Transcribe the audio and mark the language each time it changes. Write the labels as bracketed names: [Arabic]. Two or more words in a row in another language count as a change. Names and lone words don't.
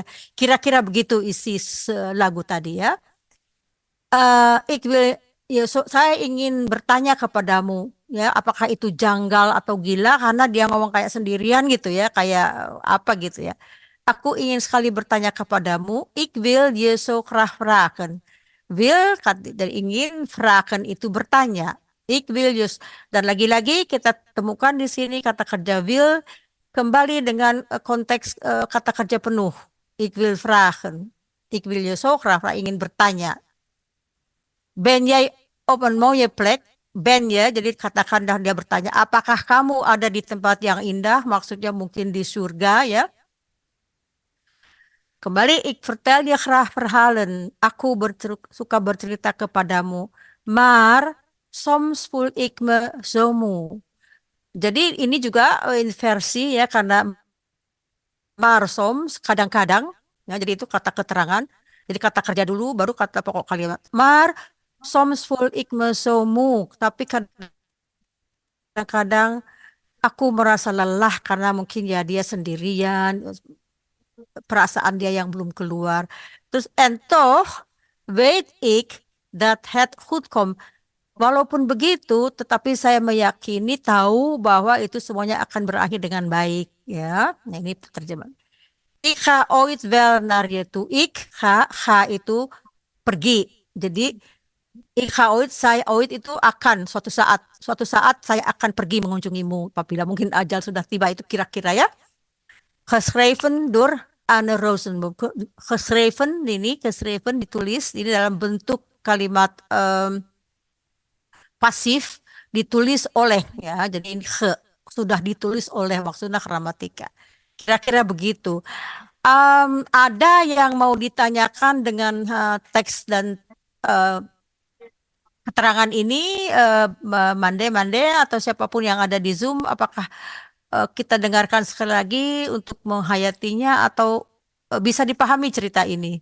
[Indonesian] Kira-kira begitu isi lagu tadi ya. Saya ingin bertanya kepadamu ya, apakah itu janggal atau gila karena dia ngomong kayak sendirian gitu ya, kayak apa gitu ya. Aku ingin sekali bertanya kepadamu. [Dutch] Ik wil je zo graag vragen. [Indonesian] Wil dan ingin, vragen itu bertanya. [Dutch] Ik wil je, [Indonesian] dan lagi-lagi kita temukan di sini kata kerja wil kembali dengan konteks kata kerja penuh. [Dutch] Ik wil vragen. Ik wil je zo graag vragen, [Indonesian] ingin bertanya. [Dutch] Ben jij op een mooie plek? Ben je, [Indonesian] jadi katakan dan dia bertanya, apakah kamu ada di tempat yang indah? Maksudnya mungkin di surga ya. Kembali, [Dutch] ik vertel je graag verhalen. [Indonesian] Aku suka bercerita kepadamu. [Dutch] Maar soms voel ik me zo moe. [Indonesian] Jadi ini juga inversi ya, karena [Dutch] maar soms [Indonesian] kadang-kadang ya, jadi itu kata keterangan. Jadi kata kerja dulu baru kata pokok kalimat. [Dutch] Maar soms voel ik me zo moe. [Indonesian] Tapi kadang-kadang aku merasa lelah karena mungkin ya dia sendirian, perasaan dia yang belum keluar. [Dutch] Terus en toch weet ik dat het goed komt. [Indonesian] Walaupun begitu, tetapi saya meyakini, tahu bahwa itu semuanya akan berakhir dengan baik. Ya, nah ini terjemahan. [Dutch] Ik ga ooit wel naar je toe. Ik ga [Indonesian] itu pergi. Jadi [Dutch] ik ga ooit, [Indonesian] saya ooit itu akan suatu saat saya akan pergi mengunjungimu. Apabila mungkin ajal sudah tiba, itu kira-kira ya. [Dutch] Geschreven door Anne Rosenboom. [Indonesian] Geschreven ditulis ini dalam bentuk kalimat pasif, ditulis oleh ya. Jadi ini sudah ditulis oleh, maksudnya gramatika. Kira-kira begitu. Ada yang mau ditanyakan dengan teks dan eh, keterangan ini, Mande atau siapapun yang ada di Zoom, apakah kita dengarkan sekali lagi untuk menghayatinya atau bisa dipahami cerita ini?